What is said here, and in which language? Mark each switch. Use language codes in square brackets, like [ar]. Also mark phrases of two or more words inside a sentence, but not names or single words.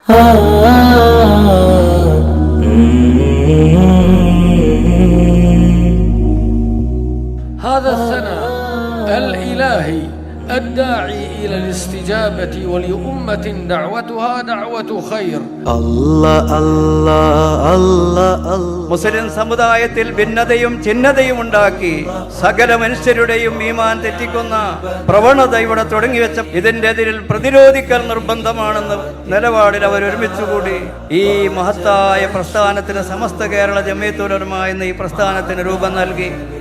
[ar] هذا الثناء الإلهي الداعي إلى الاستجابة ولأمة دعوتها دعوة خير. [ml] മുസ്ലിം സമുദായത്തിൽ ഭിന്നതയും ഛിന്നതയും ഉണ്ടാക്കി സകല മനുഷ്യരുടെയും ഈമാൻ തെറ്റിക്കുന്ന പ്രവണത ഇവിടെ തുടങ്ങിവെച്ച ഇതിന്റെ എതിരിൽ പ്രതിരോധിക്കൽ നിർബന്ധമാണെന്ന് നിലപാടിൽ അവർ ഒരുമിച്ചുകൂടി ഈ മഹത്തായ പ്രസ്ഥാനത്തിന് സമസ്ത കേരള ജമിയത്തുൽ ഉലമ എന്ന ഈ പ്രസ്ഥാനത്തിന് രൂപം നൽകി.